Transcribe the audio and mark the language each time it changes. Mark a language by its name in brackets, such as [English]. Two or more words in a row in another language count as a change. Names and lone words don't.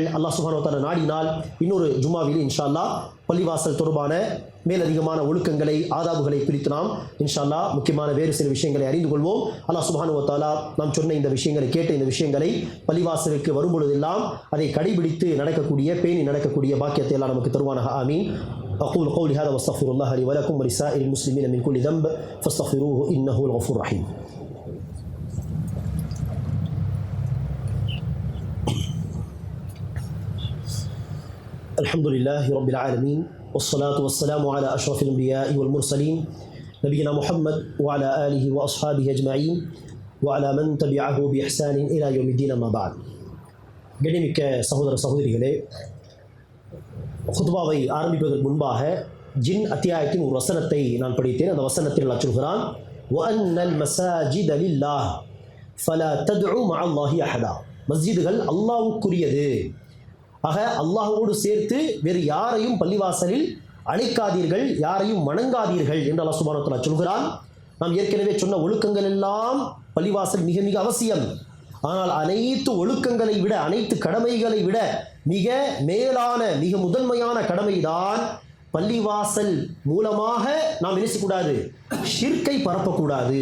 [Arabic] الله سبحانه و تعالى [Tamil] நாடினால் இன்னொரு ஜும்மாவில் [Arabic] إن شاء الله [Tamil] பள்ளிவாசல் தொடர்பான மேலதிகமான ஒழுக்கங்களை, ஆதாபுகளை குறித்து நாம் [Arabic] إن شاء الله [Tamil] முக்கியமான வேறு சில விஷயங்களை அறிந்து கொள்வோம். [Arabic] الله سبحانه و تعالى [Tamil] நாம் சொன்ன இந்த விஷயங்களை, கேட்ட இந்த விஷயங்களை பள்ளிவாசலுக்கு வரும்பொழுதெல்லாம் அதை கடைபிடித்து நடக்கக்கூடிய, பேணி நடக்கக்கூடிய பாக்கியத்தை எல்லாம் நமக்கு தருவானாக. ஆமீன். [Arabic] أقول قولي هذا واستغفر الله لي ولكم ولسائر المسلمين من كل ذنب فاستغفروه إنه هو الغفور الرحيم. الحمد لله رب العالمين والصلاة والسلام على أشرف الأنبياء والمرسلين نبينا محمد وعلى آله وأصحابه أجمعين وعلى من تبعه بإحسان إلى يوم الدين أما بعد. [Tamil] கண்ணியமிக்க சகோதர சகோதரிகளே, குத்பாவை ஆரம்பிப்பதற்கு முன்பாக ஜின் அத்தியாயத்தின் ஒரு வசனத்தை நான் படித்தேன். அந்த வசனத்தில் அல்லாஹ் சொல்கிறான், [Arabic] وَأَنَّ الْمَسَاجِدَ لِلَّهِ فَلَا تَدْعُوا مَعَ اللَّهِ أَحَدًا. [Tamil] மஸ்ஜிதுகள் அல்லாஹ்வுக்குரியது. ஆக அல்லாஹ்வோடு சேர்த்து வேறு யாரையும் பள்ளிவாசலில் அழைக்காதீர்கள், யாரையும் வணங்காதீர்கள் என்று [Arabic] الله سبحانه و تعالى [Tamil] சொல்கிறான். நாம் ஏற்கனவே சொன்ன ஒழுக்கங்கள் எல்லாம் பள்ளிவாசல் மிக மிக அவசியம். ஆனால் அனைத்து ஒழுக்கங்களை விட, அனைத்து கடமைகளை விட மிக மேலான, மிக முதன்மையான கடமைதான் பள்ளிவாசல் மூலமாக நாம் நினைக்கக்கூடாது, ஷிர்கை பரப்பக்கூடாது.